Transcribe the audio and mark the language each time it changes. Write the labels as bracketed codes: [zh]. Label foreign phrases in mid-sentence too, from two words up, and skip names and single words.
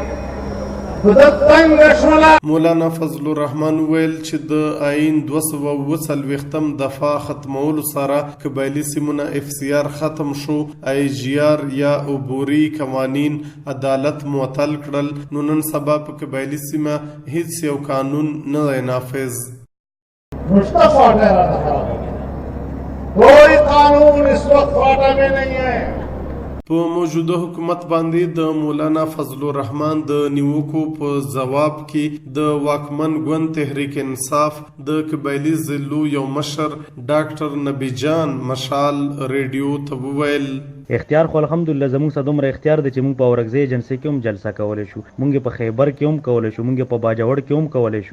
[ps] مولانا فضل الرحمن ویل چې د آئین 240 دفعه ختمولو سره قبایلي سیمونه FCR ختم شو، IGR یا عبوري قوانین عدالت معطل کړل، نو نن سبا په قبایلي سیمه هیڅ یو قانون نه دی نافذ. [ur] کوئی قانون اس وقت فاٹا میں نہیں ہے. [ps] په موجوده حکومت باندې د مولانا فضل الرحمن د نیوکو په ځواب کې د واکمن ګوند تحریک انصاف د قبایلي ضلعو یو مشر ډاکټر نبی جان مشال ریډیو ته وویل اختیار خو الحمدلله زموږ سره دومره اختیار دی چې موږ په اورکزۍ ایجنسۍ کې هم جلسه کولی شو، موږ په خیبر کې هم کولی شو، موږ په باجوړ کې هم کولی شو.